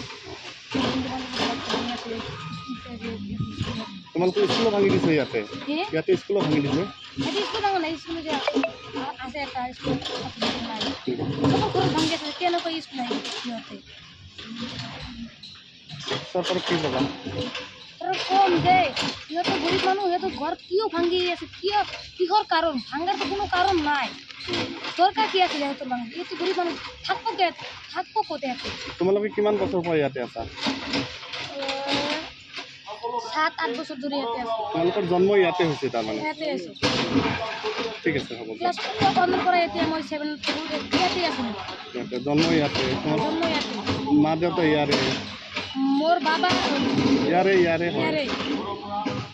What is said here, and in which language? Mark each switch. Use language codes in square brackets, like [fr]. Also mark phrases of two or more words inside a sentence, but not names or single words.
[as] তোমালোকৰ স্কুলো ভাঙি দিছে ইয়াতে স্কুলো ভাঙি দিছে স্কুল ভাঙা নাই স্কুল যে আছে এটা স্কুল ঘৰত ভাঙি আছে কেনেকৈ স্কুল আহি সিহঁতে চৰকাৰক কি ক'বা কম যে সিহঁতে গরিব মানুষ সিহঁতে ঘর কিয় ভাঙি আছে কিহর কারণ ভাঙার তো কোনো কারণ নাই দরকার কি আছে সিহঁতৰ ভাঙি এইটো গরিব মানুষ থাকবো ক'তে আছে তোমালোকে কিমান বছৰ পৰা ইয়াতে আছা 7-8 বছর ধরে ইয়াতে আছে তোমালোকৰ জন্ম ইয়াতে হৈছে তাৰমানে ইয়াতে আছে ঠিক আছে হ'ব ক্লাস 4 বন্ধ কৰা এতিয়া মই 7 ইয়াতে আছো জন্ম ইয়াতে মা দেউতা ইয়াৰে মোৰ বাবা ইয়াৰে